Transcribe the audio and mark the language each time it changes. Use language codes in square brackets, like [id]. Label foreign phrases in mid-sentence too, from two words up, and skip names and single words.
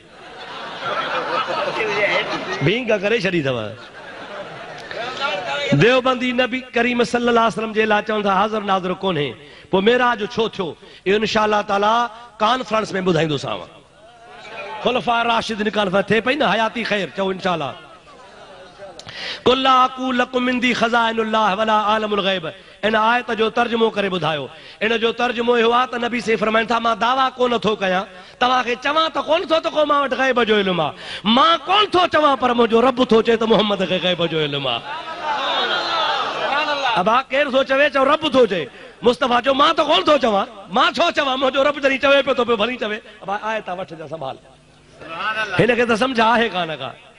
[sd] भींग करे छॾी अथव देवबंदी नबी करीम [ar] صلى الله عليه وسلم [sd] जे लाइ चवनि था हाज़िर नाज़िर कोन्हे पोइ मेराज छो थियो इहो इंशाअल्लाह ताला कॉन्फ्रेंस में ॿुधाईंदोसांव खुलफा राशिदीन कॉन्फ्रेंस थिए पई न हयाती ख़ैर चओ इंशाअल्लाह [ar] قل أقول لكم عندي خزائن الله ولا أعلم الغيب [sd] इन आयत जो तर्जुमो करे ॿुधायो इन जो तर्जुमो इहो आहे त नबी से फरमाइनि था मां दावा कोन थो कयां तव्हांखे चवां त कोन थो त को मां वटि ग़ैब जो इल्मु आहे मां कोन थो चवां पर मुंहिंजो रब थो चए त मोहम्मद खे ग़ैब जो इल्मु आहे अबा केरु थो चवे चओ रब थो चए मुस्तफा जो मां त कोन थो चवां मां छो चवां मुंहिंजो रब जॾहिं चवे पियो थो पियो भली चवे अबा आयत वठ जा संभाल हिनखे त सम्झ आहे कान का